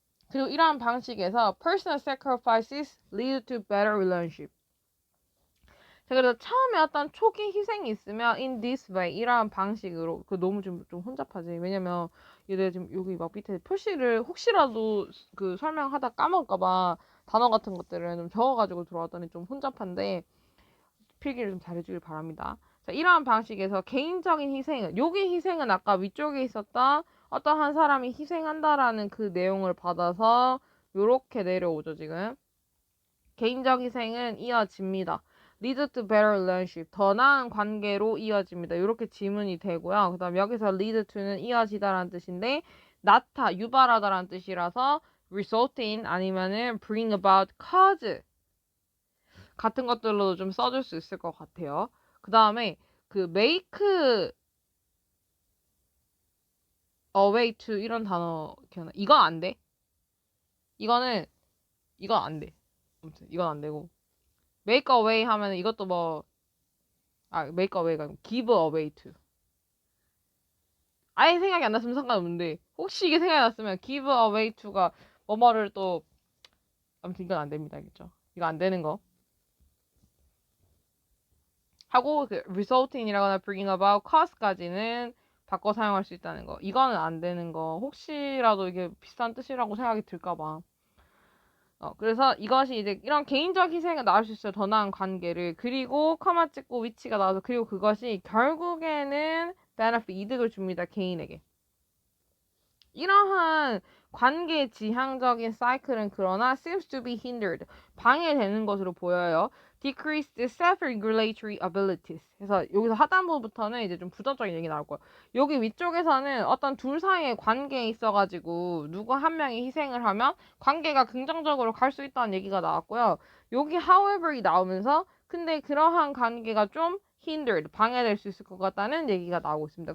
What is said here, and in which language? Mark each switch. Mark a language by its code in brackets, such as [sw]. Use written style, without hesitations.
[ko] 그리고 이러한 방식에서 [en] personal sacrifices lead to better relationship. [ko] 자, 그래서 처음에 어떤 초기 희생이 있으면 [en] in this way [ko] 이러한 방식으로 그 너무 좀 혼잡하지. 왜냐면 얘들 지금 여기 막 밑에 표시를 혹시라도 그 설명하다 까먹을까봐 단어 같은 것들을 좀 적어가지고 들어왔더니 좀 혼잡한데 필기를 좀 잘해주길 바랍니다. 자, 이러한 방식에서 개인적인 희생은 여기 희생은 아까 위쪽에 있었던 어떤 한 사람이 희생한다라는 그 내용을 받아서 요렇게 내려오죠 지금. 개인적 희생은 이어집니다. [en] lead to better relationship. [ko] 더 나은 관계로 이어집니다. 이렇게 지문이 되고요. 그 다음 여기서 lead to는 이어지다라는 뜻인데 유발하다라는 뜻이라서 result in 아니면은 bring about, cause 같은 것들로도 좀 써줄 수 있을 것 같아요. 그 다음에 그 [en] make a way to [ko] 이런 단어 기억나? 이건 안 돼. 이건 안 돼. 아무튼 이건 안 되고 make a way 하면 이것도 make a way가 아니고 give a way to. 아예 생각이 안 났으면 상관없는데 혹시 이게 생각이 났으면 give a way to가 뭐뭐를 또 아무튼 이건 안 됩니다. 알겠죠? 이거 안 되는 거. 하고 그 result in이라거나 bring about, cause까지는 바꿔 사용할 수 있다는 거. 이거는 안 되는 거. 혹시라도 이게 비슷한 뜻이라고 생각이 들까봐. 그래서 이것이 이제 이런 개인적 희생이 나올 수 있어요. 더 나은 관계를. 그리고 커마 찍고 위치가 나와서 그리고 그것이 결국에는 benefit, 이득을 줍니다. 개인에게. 이러한 관계 지향적인 사이클은 그러나 [en] seems to be hindered, [ko] 방해되는 것으로 보여요. [en] decreased self-regulatory abilities. [ko] 그래서 여기서 하단부부터는 이제 좀 부정적인 얘기 나올 거예요. 여기 위쪽에서는 어떤 둘 사이의 관계에 있어가지고 누구 한 명이 희생을 하면 관계가 긍정적으로 갈 수 있다는 얘기가 나왔고요. 여기 however이 나오면서 근데 그러한 관계가 좀 hindered, 방해될 수 있을 것 같다는 얘기가 나오고 있습니다.